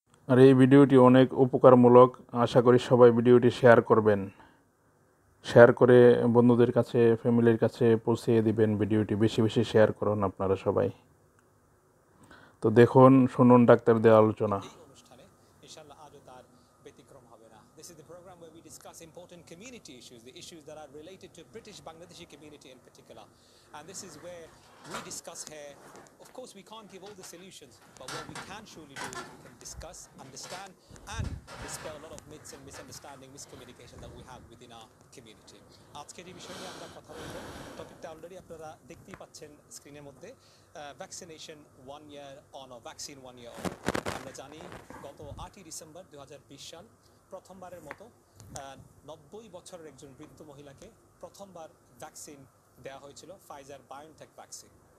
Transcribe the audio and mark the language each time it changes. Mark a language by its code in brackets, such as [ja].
[bn] আর এই ভিডিওটি অনেক উপকারমূলক। আশা করি সবাই ভিডিওটি শেয়ার করবেন, শেয়ার করে বন্ধুদের কাছে, ফ্যামিলির কাছে পৌঁছিয়ে দিবেন। ভিডিওটি বেশি বেশি শেয়ার করুন আপনারা সবাই। তো দেখুন, শুনুন ডাক্তারদের আলোচনা। এই অনুষ্ঠানে ইনশাআল্লাহ আজও তার ব্যতিক্রম হবে না। [en] This is the program where we discuss important community issues, the issues that are related to British Bangladeshi community in particular. And this is where we discuss here. Of course, we can't give all the solutions, but what we can surely do is we can discuss, understand, and dispel a lot of myths and misunderstanding, miscommunication that we have within our community. [bn] আজকের এই বিষয় নিয়ে আমরা কথা বলবো। টপিকটা already আপনারা দেখতেই পাচ্ছেন স্ক্রিনের মধ্যে, vaccination [en] 1 year on or vaccine 1 year on। [bn] আমরা জানি গত 8ই ডিসেম্বর 2020 সাল প্রথমবারের মতো 90 বছরের একজন বৃদ্ধ মহিলাকে প্রথমবার ভ্যাকসিন দেওয়া হয়েছিল, ফাইজার বায়োনটেক ভ্যাকসিন।